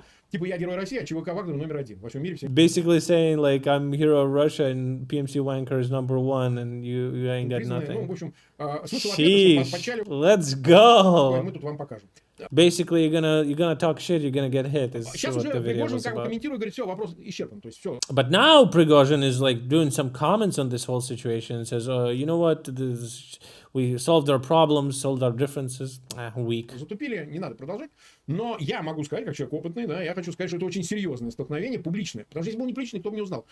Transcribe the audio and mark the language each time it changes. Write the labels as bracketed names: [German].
[Russian] Типа я герой России, а ЧВК Вагнер номер один во всем мире. [English] Basically saying like I'm hero of Russia and PMC Wanker is number one and you ain't got nothing. [Russian] Ну, в общем, смысл ответа, что подчали. [English] Let's go. [Russian] Мы тут вам покажем. [English] Basically, you're gonna talk shit, you're gonna get hit. [Russian] Сейчас уже Пригожин как бы комментирует, говорит, все, вопрос исчерпан, то есть все. [English] But now Prigozhin is like doing some comments on this whole situation and says, you know what, we solved our problems, solved our differences. Weak. [Russian] Затупили, не надо продолжать. Но я могу сказать, как человек опытный, да, я хочу сказать, что это очень серьезное столкновение, публичное. Потому что если бы он не публичный, кто бы не узнал.